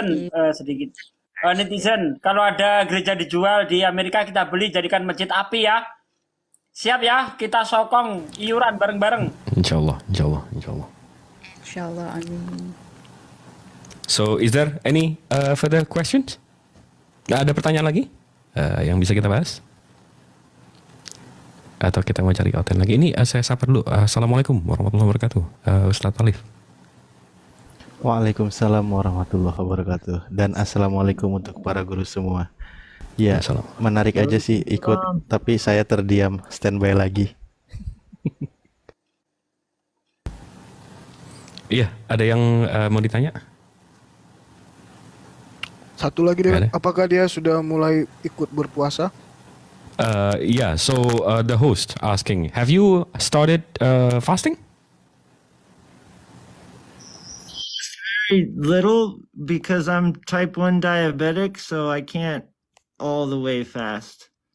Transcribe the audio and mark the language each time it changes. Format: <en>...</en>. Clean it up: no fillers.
<id>Netizen sedikit. Netizen, kalau ada gereja dijual di Amerika kita beli jadikan masjid api ya. Siap ya, kita sokong iuran bareng-bareng. Insyaallah. Inshallah, amin.</id> <en>So, is there any further questions?</en> <id>Nggak ada pertanyaan lagi yang bisa kita bahas? Atau kita mau cari konten lagi? Ini saya sapa dulu. Assalamualaikum warahmatullahi wabarakatuh. Ustaz Alif.</id> <ar>Waalaikumsalam warahmatullahi wabarakatuh.</ar> <id>Dan assalamualaikum untuk para guru semua. Ya, menarik aja sih ikut, tapi saya terdiam, standby lagi. Iya, ada yang mau ditanya? Satu lagi deh, Ada. apakah dia sudah mulai ikut berpuasa?</id> <en>Yeah, so the host asking, have you started fasting? Very little because I'm type 1 diabetic, so I can't all the way fast.</en>